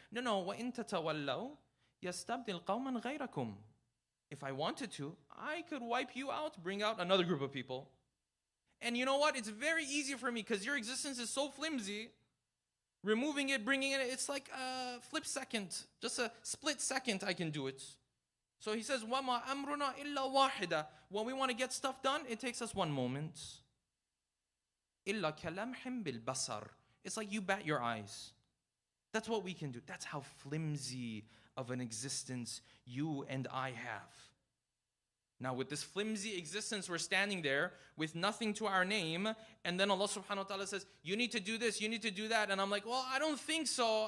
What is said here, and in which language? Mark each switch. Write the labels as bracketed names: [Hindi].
[English] No. [Arabic] وَإِن تَتَوَلَّوْا يَسْتَبْدِلْ قَوْمًا غَيْرَكُمْ. [English] If I wanted to, I could wipe you out, bring out another group of people. And you know what? It's very easy for me because your existence is so flimsy. Removing it, bringing it, it's like a flip second. Just a split second I can do it. So he says, [Arabic] وَمَا أَمْرُنَا إِلَّا وَاحِدًا. [English] When we want to get stuff done, it takes us 1 moment. [Arabic] إِلَّا كَلَمْحٍ بِالْبَصَرِ. [English] It's like you bat your eyes. That's what we can do. That's how flimsy of an existence you and I have. Now with this flimsy existence, we're standing there with nothing to our name, and then Allah subhanahu wa ta'ala says, you need to do this, you need to do that, and I'm like, well, I don't think so.